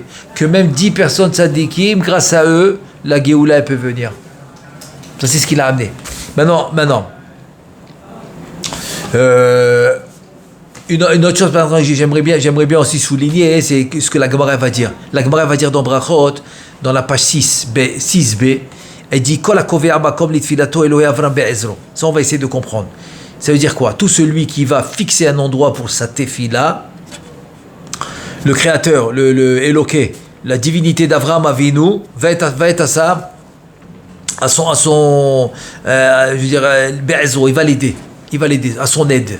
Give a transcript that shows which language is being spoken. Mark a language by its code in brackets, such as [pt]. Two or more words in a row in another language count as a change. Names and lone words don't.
[fr] Que même 10 personnes tzadikim, grâce à eux, la Géoula peut venir. Ça, c'est ce qu'il a amené. Maintenant. Une autre chose, par exemple, j'aimerais bien aussi souligner, c'est ce que la Gemara va dire. La Gemara va dire dans Brachot, dans la page 6b, elle dit [he] כל הקובע מקום לתפילתו אלהי אברהם בעזרו. [fr] Ça, on va essayer de comprendre. Ça veut dire quoi? Tout celui qui va fixer un endroit pour sa tefila, le créateur, le Eloké, la divinité d'Avraham Avinu, va être à ça, je veux dire, Be'ezro, il va l'aider, à son aide.